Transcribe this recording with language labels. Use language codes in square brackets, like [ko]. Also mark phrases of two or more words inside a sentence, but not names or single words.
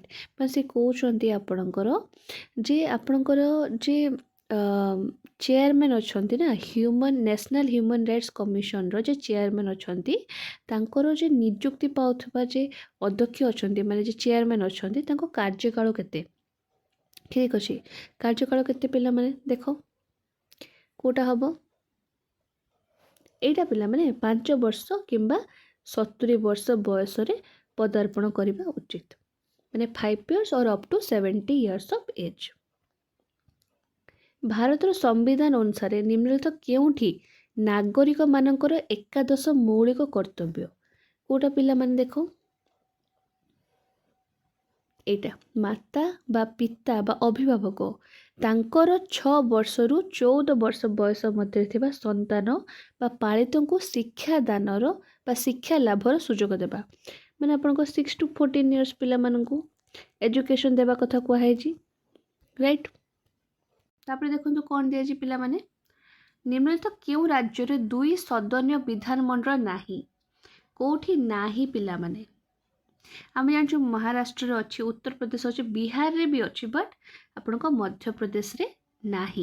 [or] ମାନେ ସେ କହୁଛନ୍ତି ଆପଣଙ୍କର ଯେ ଆପଣଙ୍କର ଯେ ଚେୟାରମ୍ୟାନ୍ ଅଛନ୍ତି ନା ନ୍ୟାସନାଲ ହ୍ୟୁମାନ୍ ରାଇଟ୍ସ କମିଶନର ଯେ ଚେୟାରମ୍ୟାନ୍ ଅଛନ୍ତି, ତାଙ୍କର ଯେ ନିଯୁକ୍ତି ପାଉଥିବା ଯେ ଅଧ୍ୟକ୍ଷ ଅଛନ୍ତି ମାନେ ଯେ ଚେୟାରମ୍ୟାନ୍ ଅଛନ୍ତି, ତାଙ୍କ କାର୍ଯ୍ୟକାଳ କେତେ। ଠିକ୍ ଅଛି, କାର୍ଯ୍ୟକାଳ କେତେ ପିଲାମାନେ ଦେଖ, କେଉଁଟା ହେବ, ଏଇଟା ପିଲାମାନେ 5 ବର୍ଷ କିମ୍ବା 70 ବର୍ଷ ବୟସରେ ପଦାର୍ପଣ କରିବା ଉଚିତ, ମାନେ [en] 5 years or up to 70 years of age। [or] ଭାରତର ସମ୍ବିଧାନ ଅନୁସାରେ ନିମ୍ନଲିଖିତ କେଉଁଠି ନାଗରିକମାନଙ୍କର ଏକାଦଶ ମୌଳିକ କର୍ତ୍ତବ୍ୟ, କେଉଁଟା ପିଲାମାନେ ଦେଖ, ଏଇଟା ମାତା ବା ପିତା ବା ଅଭିଭାବକ ତାଙ୍କର 6 ବର୍ଷରୁ 14 ବର୍ଷ ବୟସ ମଧ୍ୟରେ ଥିବା ସନ୍ତାନ ବା ପାଳିତଙ୍କୁ ଶିକ୍ଷାଦାନର ବା ଶିକ୍ଷା ଲାଭର ସୁଯୋଗ ଦେବା, ମାନେ ଆପଣଙ୍କ [en] 6 to 14 years [or] ପିଲାମାନଙ୍କୁ ଏଜୁକେସନ୍ ଦେବା କଥା କୁହାଯାଇଛି, ରାଇଟ୍। ତାପରେ ଦେଖନ୍ତୁ କ'ଣ ଦିଆଯାଇଛି ପିଲାମାନେ, ନିମ୍ନଲିଖିତ କେଉଁ ରାଜ୍ୟରେ 2 ସଦନୀୟ ବିଧାନମଣ୍ଡଳ ନାହିଁ, କେଉଁଠି ନାହିଁ ପିଲାମାନେ, ଆମେ ଜାଣିଛୁ ମହାରାଷ୍ଟ୍ରରେ ଅଛି, ଉତ୍ତରପ୍ରଦେଶ ଅଛି, ବିହାରରେ ବି ଅଛି, ବଟ୍ ଆପଣଙ୍କ ମଧ୍ୟପ୍ରଦେଶରେ ନାହିଁ।